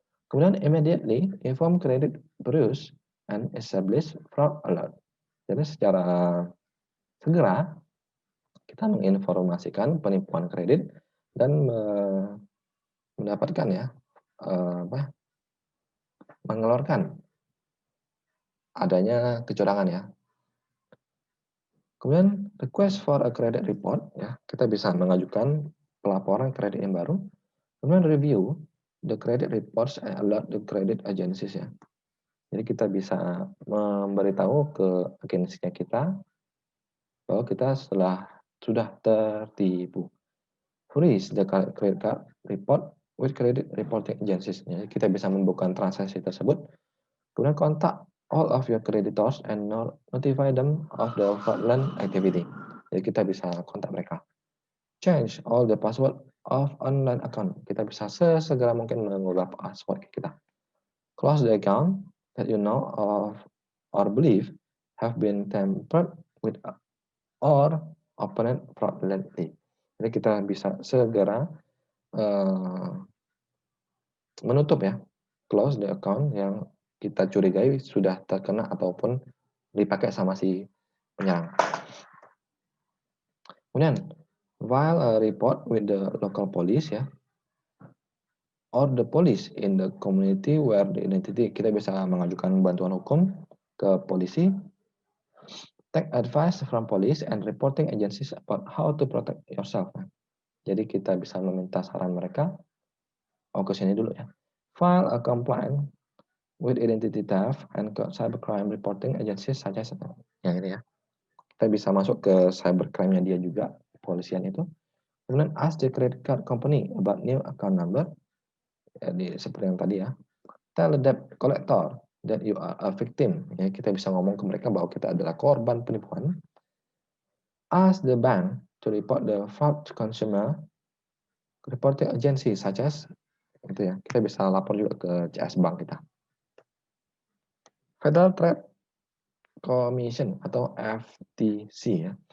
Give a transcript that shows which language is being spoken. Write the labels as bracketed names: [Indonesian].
[English] Kemudian immediately inform credit bureaus and establish fraud alert. [Indonesian] Jadi secara segera kita menginformasikan penipuan kredit dan mendapatkan ya mengeluarkan adanya kecurangan ya. Kemudian [English] request for a credit report [Indonesian] ya, kita bisa mengajukan pelaporan kredit yang baru. [English] Kemudian review the credit reports and alert the credit agencies ya. [Indonesian] Jadi kita bisa memberitahu ke agensinya kita bahwa kita sudah tertipu. [English] Freeze the credit card report with credit reporting agencies. [Indonesian] Jadi kita bisa membuka transaksi tersebut. Kemudian kontak [English] all of your creditors and notify them of the fraudulent activity. [Indonesian] Jadi kita bisa kontak mereka. [English] Change all the password of online account. [Indonesian] Kita bisa sesegera mungkin mengubah password kita. [English] Close the account that you know of or believe have been tampered with or opened fraudulently. [Indonesian] Jadi kita bisa segera menutup ya, [English] close the account [Indonesian] yang kita curigai sudah terkena ataupun dipakai sama si penyerang. [English] Kemudian file a report with the local police ya, or the police in the community where the identity. [Indonesian] Kita bisa mengajukan bantuan hukum ke polisi [English] Take advice from police and reporting agencies about how to protect yourself. [Indonesian] Jadi kita bisa meminta saran mereka. Oh, ke sini dulu ya. [English] File a complaint with identity theft and cybercrime reporting agencies such as [Indonesian] yang ini ya. Kita bisa masuk ke cybercrime-nya dia juga, polisian itu. [English] Kemudian ask the credit card company about new account number. [Indonesian] Jadi seperti yang tadi ya. [English] Tell the debt collector that you are a victim. [Indonesian] Ya, kita bisa ngomong ke mereka bahwa kita adalah korban penipuan. [English] Ask the bank to report the fraud to consumer reporting agency such as [Indonesian] itu ya. Kita bisa lapor juga ke CS Bank kita. Federal Trade Commission atau FTC ya.